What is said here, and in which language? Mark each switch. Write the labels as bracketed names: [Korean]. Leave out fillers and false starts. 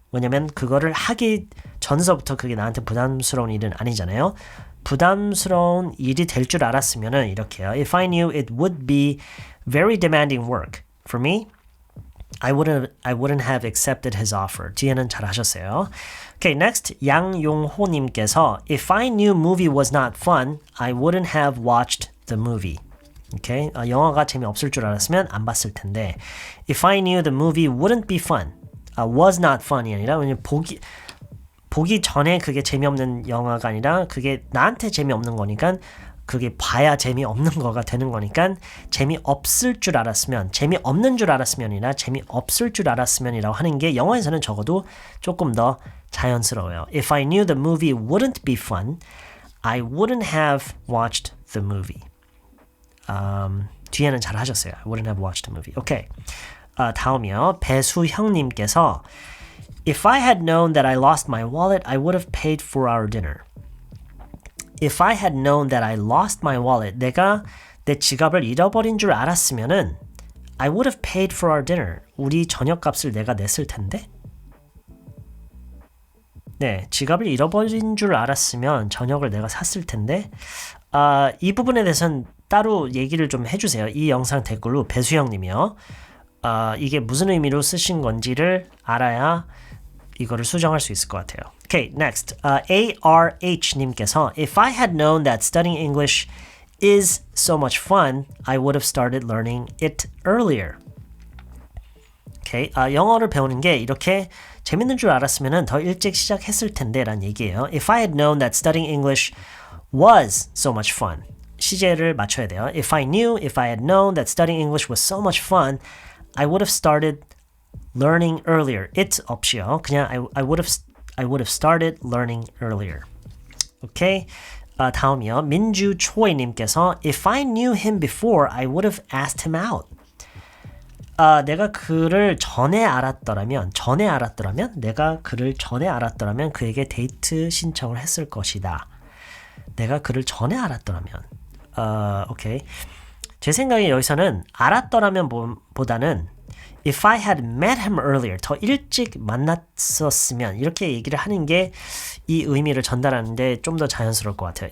[Korean] 왜냐면 그거를 하기 전서부터 그게 나한테 부담스러운 일은 아니잖아요. 부담스러운 일이 될 줄 알았으면은 이렇게요. [English] If I knew it would be very demanding work for me, I wouldn't have accepted his offer. [Korean] 뒤에는 잘 하셨어요. [English] Okay, next 양용호님께서 If I knew movie was not fun, I wouldn't have watched the movie. [Korean] Okay, 영화가 재미없을 줄 알았으면 안 봤을 텐데 [English] If I knew the movie wouldn't be fun, was not fun [Korean] 이 아니라 왜냐면 보기 전에 그게 재미없는 영화가 아니라 그게 나한테 재미없는 거니까 그게 봐야 재미없는 거가 되는 거니까 재미없을 줄 알았으면 재미없는 줄 알았으면이나 재미없을 줄 알았으면이라고 하는 게 영어에서는 적어도 조금 더 자연스러워요. [English] If I knew the movie wouldn't be fun, I wouldn't have watched the movie. [Korean] 뒤에는 잘 하셨어요. [English] I wouldn't have watched the movie. [Korean] 오케이. 다음이요. [English] 배수형님께서 If I had known that I lost my wallet, I would have paid for our dinner. If I had known that I lost my wallet, [Korean] 내가 내 지갑을 잃어버린 줄 알았으면은 [English] I would have paid for our dinner. [Korean] 우리 저녁값을 내가 냈을 텐데. 네, 지갑을 잃어버린 줄 알았으면 저녁을 내가 샀을 텐데. 이 부분에 대해서는 따로 얘기를 좀 해주세요. 이 영상 댓글로 배수영님이요. 이게 무슨 의미로 쓰신 건지를 알아야 이거를 수정할 수 있을 것 같아요. [English] Okay, next. ARH님께서 If I had known that studying English is so much fun, I would have started learning it earlier. Okay, [Korean] 영어를 배우는 게 이렇게 재밌는 줄 알았으면 더 일찍 시작했을 텐데 라는 얘기예요. [English] If I had known that studying English was so much fun. [Korean] 시제를 맞춰야 돼요. [English] If I had known that studying English was so much fun, I would have started learning earlier. [Korean] It 없이요. 그냥 [English] I would have started learning earlier. [Korean] 오케이. 다음이요. [English] 민주초이님께서 If I knew him before, I would have asked him out. [Korean] 내가 그를 전에 알았더라면 그에게 데이트 신청을 했을 것이다. 내가 그를 전에 알았더라면. 오케이. 제 생각에 여기서는 알았더라면 보다는 [English] If I had met him earlier, [Korean] 더 일찍 만났었으면 이렇게 얘기를 하는 게 이 의미를 전달하는데 좀 더 자연스러울 것 같아요.